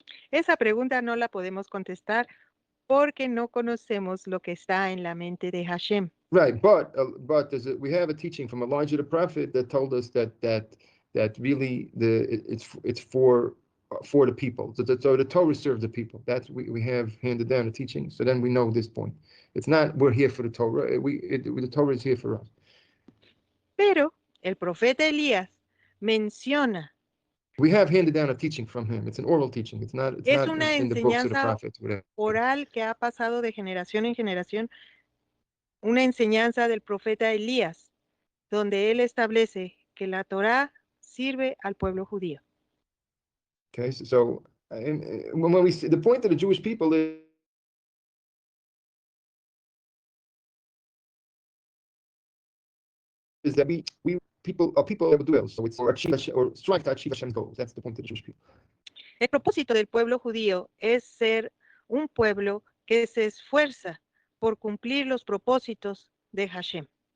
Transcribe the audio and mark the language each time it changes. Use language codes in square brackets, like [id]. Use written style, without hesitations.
[es] Esa pregunta no la podemos contestar porque no conocemos lo que está en la mente de Hashem. [en] Right, but we have a teaching from Elijah the prophet that told us that really it's for the people. So the Torah serves the people. That's we have handed down the teaching. So then we know this point. It's not we're here for the Torah. The Torah is here for us. [es] Pero el profeta Elías menciona. [en] We have handed down a teaching from him. It's an oral teaching. It's not [es] Una [en] in the books of the [es] enseñanza [en] prophets. Whatever. [es] Oral que ha pasado de generación en generación, una enseñanza del profeta Elías, donde él establece que la Torá sirve al pueblo judío. [en] Okay, so when we see the point of the Jewish people is that we people are people that dwell, so it's or strive to achieve Hashem's goals. That's the point of the Jewish people. [es] El propósito del pueblo judío es ser un pueblo que se esfuerza por cumplir los propósitos de Hashem.